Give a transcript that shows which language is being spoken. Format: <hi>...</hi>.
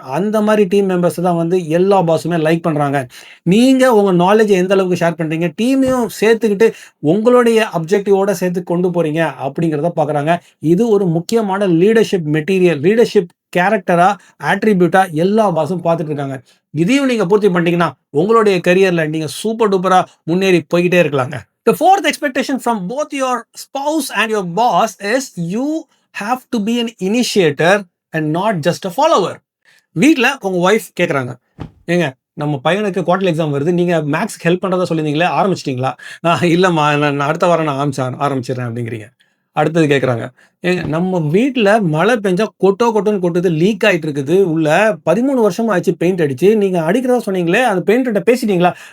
<ta>அந்த மாரி team members தான் வந்து எல்லா பாஸுமே லைக் பண்றாங்க. நீங்க உங்க நாலேட்ஜ எந்த அளவுக்கு ஷேர் பண்றீங்க, டீமையும் சேர்த்துக்கிட்டு உங்களுடைய அப்ஜெக்டிவோட சேர்த்து கொண்டு போறீங்க அப்படிங்கிறத பார்க்குறாங்க. இது ஒரு முக்கியமான லீடர்ஷிப் மெட்டீரியல், லீடர்ஷிப் கேரக்டரா, ஆட்ரிபியூட்டா எல்லா பாஸும் பார்த்துட்டு இருக்காங்க. இதையும் நீங்க பூர்த்தி பண்ணிட்டீங்கன்னா, உங்களுடைய கரியர்ல நீங்க சூப்பர் டூப்பரா முன்னேறி போய்க்கிட்டே இருக்கலாங்க.</ta> <en>The fourth expectation from both your spouse and your boss is you have to be an initiator and not just a follower.</en> <ta>வீட்ல உங்க ஒய்ஃப் கேட்குறாங்க, "ஏங்க நம்ம பையனுக்கு குவார்டர்லி எக்ஸாம் வருது. நீங்க மேத்ஸ்க்கு ஹெல்ப் பண்றதா சொல்லியிருந்தீங்களே, ஆரம்பிச்சுட்டீங்களா?" இல்லம்மா நான் அடுத்த வாரம் நான் ஆரம்பிச்சுடுறேன்" அப்படிங்கிறீங்க. அடுத்தது கேட்குறாங்க, "ஏங்க நம்ம வீட்ல மழை பெஞ்சா கொட்டுன்னு கொட்டுது. லீக் ஆயிட்டு இருக்குது. உள்ள 13 வருஷமா ஆச்சு பெயிண்ட் அடிச்சு. நீங்க அடிக்கிறதா சொன்னீங்களே, அந்த பெயிண்டர்ட்ட பேசிட்டீங்களா?"</ta>